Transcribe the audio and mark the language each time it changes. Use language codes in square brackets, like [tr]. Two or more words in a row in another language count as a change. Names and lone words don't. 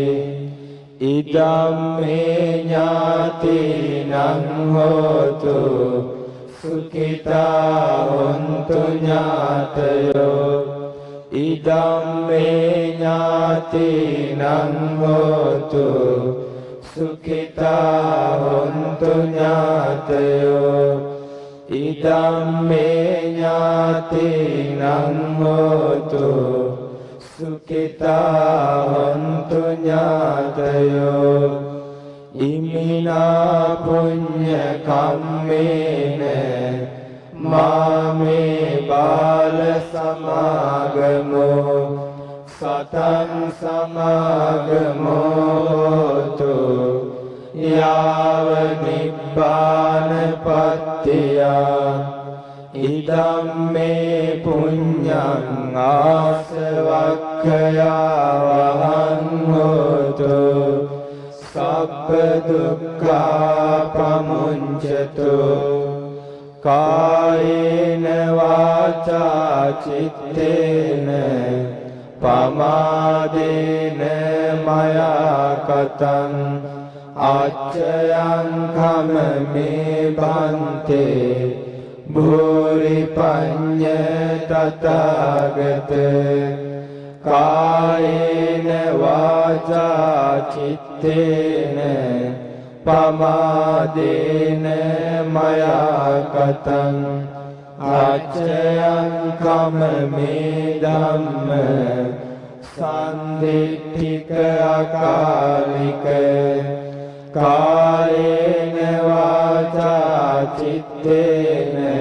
[pi] ඉදම්මේ ඥාතිනං හෝතු සුඛිතා හොන්තු ඥාතයෝ ඉදම්මේ ඥාතිනං හෝතු සුඛිතා හොන්තු ඥාතයෝ ඉදම්මේ ඥාතිනං හෝතු සුඛිතා හොන්තු ඥාතයෝ ඉමිනා පුඤ්ඤ කම්මේන මාමේ කාල සමාගමෝ සතං සමාගමෝතු යාව නිබ්බානපත්තියා ඉදම් මේ පුඤ්ඤං ආසවක්ඛයා වහං හෝතු සබ්බ දුක්ඛා පමුඤ්චතු කායේන වාචා චිත්තේන පමාදේන මයා කතං අච්චයං කමමේ බන්තේ භූරි පඤ්ඤ තථාගත කායේන වාචා චිත්තේන පමාදේන මයා කතං අච්චයං කමමේ ධම්ම සම්දිට්ඨික අකාලික කායේන වාචා චිත්තේන